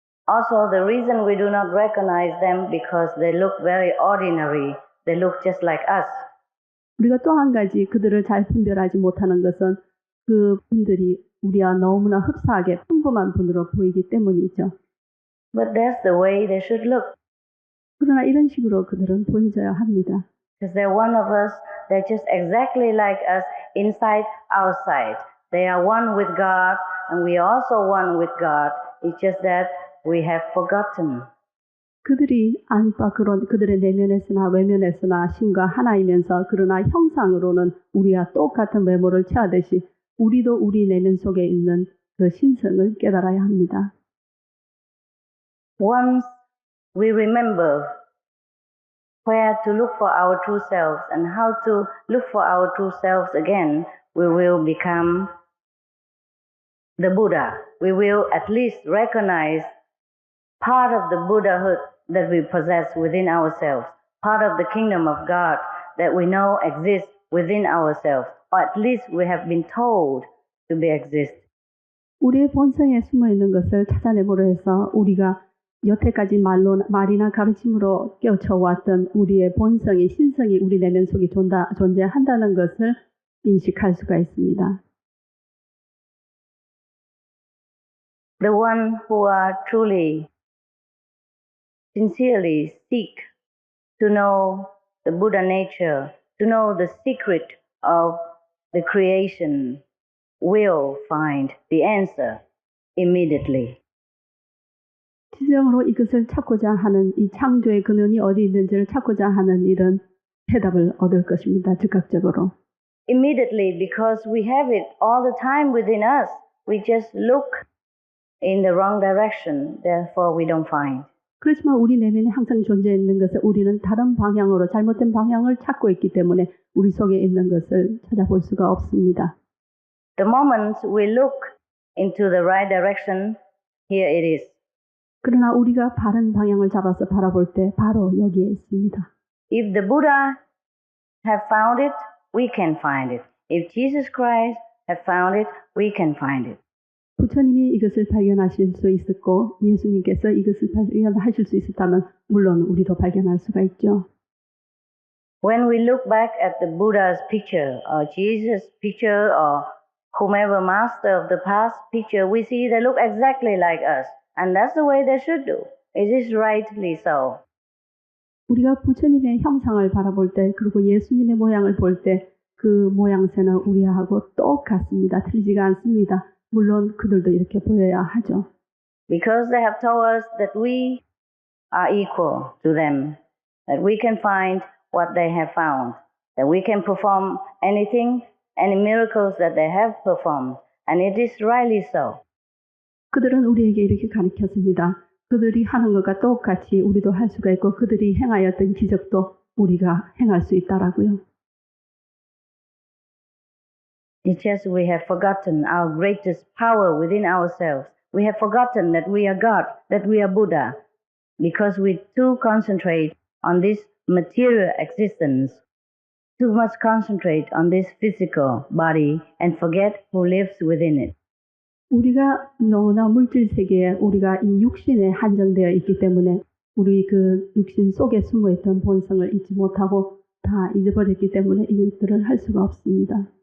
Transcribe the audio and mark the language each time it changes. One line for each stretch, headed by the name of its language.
English: Also, the reason we do not recognize them because they look very ordinary. They look just like us.
Korean: 우리가 또 한 가지 그들을 잘 분별하지 못하는 것은 그 분들이 우리와 너무나 흡사하게 평범한 분으로 보이기 때문이죠.
English: But that's the way they should look.
Korean: 그러나 이런 식으로 그들은 보여져야 합니다.
English: Because they're one of us, they're just exactly like us, inside, outside. They are one with God, and we are also one with God. It's just that we have forgotten.
Korean: 그들이 안팎으로 그들의 내면에서나 외면에서나 신과 하나이면서 그러나 형상으로는 우리와 똑같은 외모를 취하듯이 우리도 우리 내면 속에 있는 그 신성을 깨달아야 합니다.
English: Once we remember where to look for our true selves and how to look for our true selves again, we will become the Buddha. We will at least recognize part of the Buddhahood that we possess within ourselves, part of the kingdom of God that we know exists within ourselves, or at least we have been told to be exist.
Korean: 우리의 본성에 숨어 있는 것을 찾아내보려 해서 우리가 여태까지 말이나 가르침으로 깨우쳐왔던 우리의 본성이, 신성이 우리 내면 속에 존재한다는 것을 인식할 수가 있습니다.
English: The one who are truly, sincerely seek to know the Buddha nature, to know the secret of the creation, will find the answer immediately.
Korean: 진정으로 이것을 찾고자 하는 이 창조의 근원이 어디 있는지를 찾고자 하는 이런 해답을 얻을 것입니다. 즉각적으로.
English: Immediately, because we have it all the time within us. We just look in the wrong direction, therefore we don't find.
Korean: 그렇지만 우리 내면에 항상 존재해 있는 것을 우리는 다른 방향으로 잘못된 방향을 찾고 있기 때문에 우리 속에 있는 것을 찾아볼 수가 없습니다.
English: The moment we look into the right direction, here it is.
Korean: 그러나 우리가 바른 방향을 잡아서 바라볼 때 바로 여기에 있습니다.
English: If the Buddha have found it, we can find it. If Jesus Christ have found it, we can find it.
Korean: 부처님이 이것을 발견하실 수 있었고 예수님께서 이것을 발견하실 수 있었다면 물론 우리도 발견할 수가 있죠.
English: When we look back at the Buddha's picture or Jesus' picture or whomever master of the past picture, we see they look exactly like us. And that's the way they should do. It is rightly so.
Korean: 우리가 부처님의 형상을 바라볼 때 그리고 예수님의 모양을 볼 때 그 모양새는 우리하고 똑같습니다. 틀리지가 않습니다. 물론 그들도 이렇게 보여야 하죠.
English: Because they have told us that we are equal to them, that we can find what they have found, that we can perform anything, any miracles that they have performed, and it is rightly so.
Korean: 그들은 우리에게 이렇게 가르쳤습니다. 그들이 하는 것과 똑같이 우리도 할 수가 있고 그들이 행하였던 기적도 우리가 행할 수 있다라고요.
English: It's just we have forgotten our greatest power within ourselves. We have forgotten that we are God, that we are Buddha, because we too concentrate on this material existence, too much concentrate on this physical body and forget who lives within it.
Korean: 우리가 너무나 물질 세계에 우리가 이 육신에 한정되어 있기 때문에 우리 그 육신 속에 숨어있던 본성을 잊지 못하고 다 잊어버렸기 때문에 이것들을 할 수가 없습니다.